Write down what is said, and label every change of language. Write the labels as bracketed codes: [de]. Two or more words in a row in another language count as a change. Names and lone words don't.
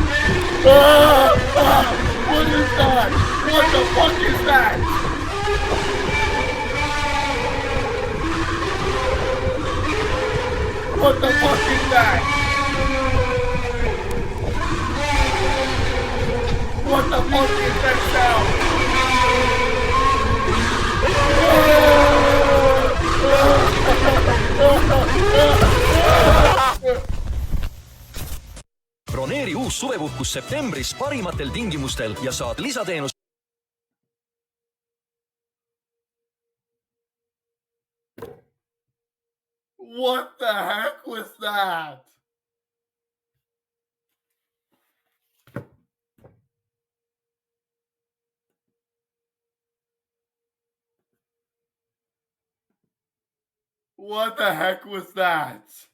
[en] What is that? What the fuck is that? What the fuck is that? What the fuck is that sound? [et] Broneeri uus suvepuhkus septembris parimatel tingimustel ja saad lisateenust. [en] What the heck was that? What the heck was that?